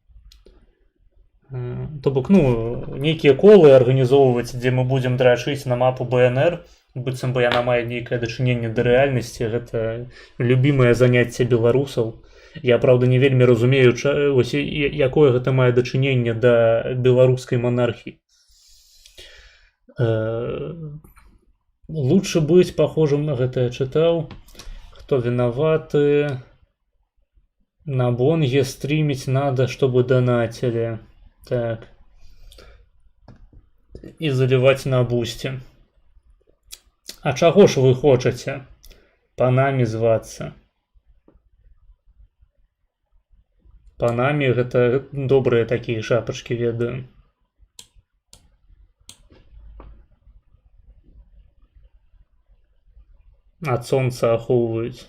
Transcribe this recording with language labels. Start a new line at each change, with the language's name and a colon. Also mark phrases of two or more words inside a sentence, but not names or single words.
Belarusian: То бок, нейкія колы арганізоўваць, дзе мы будзем драчыць на мапу БНР, быццам бы яна мае нейкае дачыненне да рэальнасці, гэта любімае заняцце беларусаў. Я, праўда, не вельмі разумею, якое гэта мае дачыненне да беларускай монархіі.
Russian: Лучше быть похожим на
Belarusian: гэта я чытаў.
Russian: Кто виноваты? На Бонге стримить надо, чтобы донатили. Так. И заливать на бусте.
Belarusian: А чаго ж вы хочаце? Панамі звацца. Панамі гэта добрыя такія шапачкі, ведаю. Ад сонца ахоўваюць.